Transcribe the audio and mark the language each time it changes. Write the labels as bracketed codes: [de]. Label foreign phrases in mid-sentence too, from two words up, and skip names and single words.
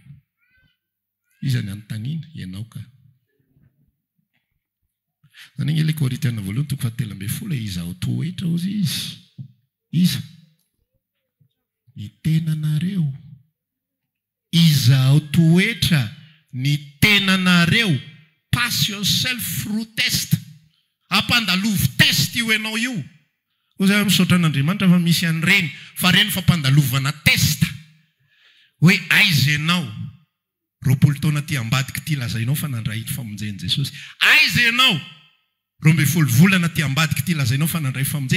[mg] Iza ny antanina ianao ka. Zany ilay Korintena voalohany 7:10 iza ao toetra ozy izy. Iza ny tenanareo. Iza ao toetra ny tenanareo. [en] Pass yourself through test. [mg] Ampandalova test io ianao io. Oza misaotra an'Andriamanitra fa misy an'ireny. Fa reny fampandalovana test. Hoe aiza ianao. 20 taona ty ambadika ty lazainao fa nandray famonjeny Jesosy. Aiza ianao. 12 volana ty ambadika ty lazainao fa nandray famonjeny.